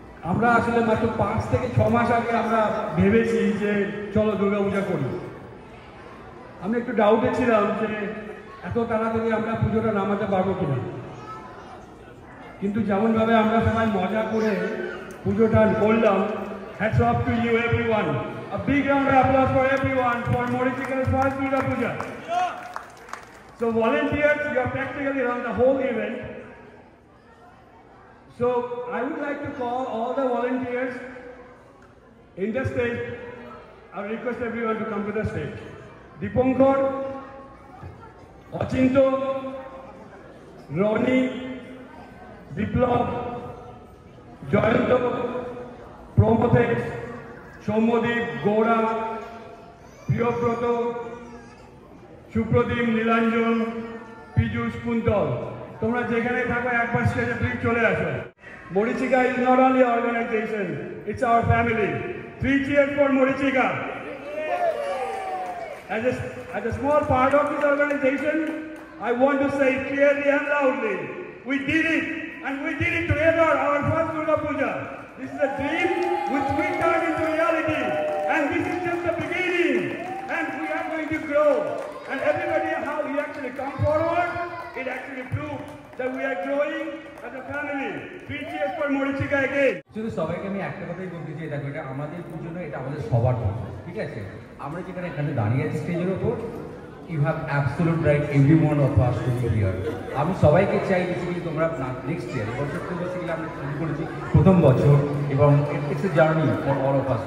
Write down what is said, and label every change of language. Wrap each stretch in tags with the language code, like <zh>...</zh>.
<bn>আমরা আসলে মাত্র 5 থেকে 6 মাস আগে আমরা ভেবেছি যে চলো দুর্গা পূজা করি। আমি একটু ডাউটে ছিলাম যে এত তাড়াতাড়ি আমরা পুজোটা নামাতে পারবো কিনা, কিন্তু যেমনভাবে আমরা সবাই মজা করে পুজোটা করলাম,</bn> <en>hats off to you everyone. A big round of applause for everyone for Morichika's first Durga Puja. So volunteers, you are practically run the whole event. So I would like to call all the volunteers in the stage. I request everyone to come to the stage. Dipankar, Achinto, Roni, Biplab, Joyanto, Promotex, Shomodip, Gora, Priyobroto, Shupradip, Nilanjan, Piyush Kuntal.</en> <bn>তোমরা যেখানে থাকো একবার স্টেজে please চলে আসো।</bn> <en>Morichika is not only an organization, it's our family. 3 cheers for Morichika. As a small part of this organization, I want to say clearly and loudly, we did it, and we did it together, our first Durga Puja. This is a dream which we turned into reality, and this is just the beginning, and we are going to grow. And everybody, how we actually come forward, it actually proves that we are growing as a family. 3 cheers for Morichika again.</en> <bn>শুধু সবাইকে আমি একটা কথাই বলতে চাই, দেখো এটা আমাদের পুজো নয়, এটা আমাদের সবার পুজো, ঠিক আছে? আমরা যেখানে এখানে দাঁড়িয়ে আছি স্টেজের ওপর,</bn> <en>You have absolute right every one of us to be here.</en> <bn>আমি সবাইকে চাই বেসিক্যালি তোমরা নেক্সট ইয়ার, এবছর তো বেসিক্যালি আমরা শুরু করেছি প্রথম বছর, এবং</bn> <en>It's a journey for all of us.</en>